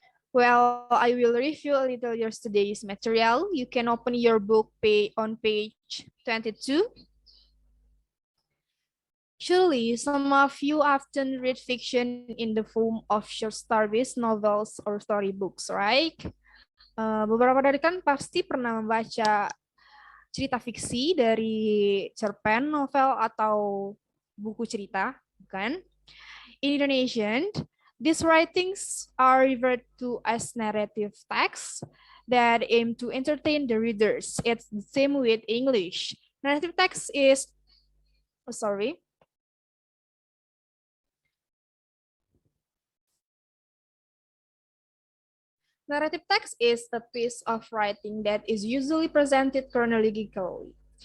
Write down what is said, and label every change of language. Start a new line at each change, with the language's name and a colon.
English: Well, I will review a little yesterday's material. You can open your book on page 22. Surely, some of you often read fiction in the form of short stories, novels, or storybooks, right?
Indonesian: Beberapa dari kan pasti pernah membaca cerita fiksi dari cerpen, novel, atau buku cerita, bukan?
English: In Indonesian, these writings are referred to as narrative texts that aim to entertain the readers. It's the same with English. Narrative text is, Narrative text is a piece of writing that is usually presented chronologically.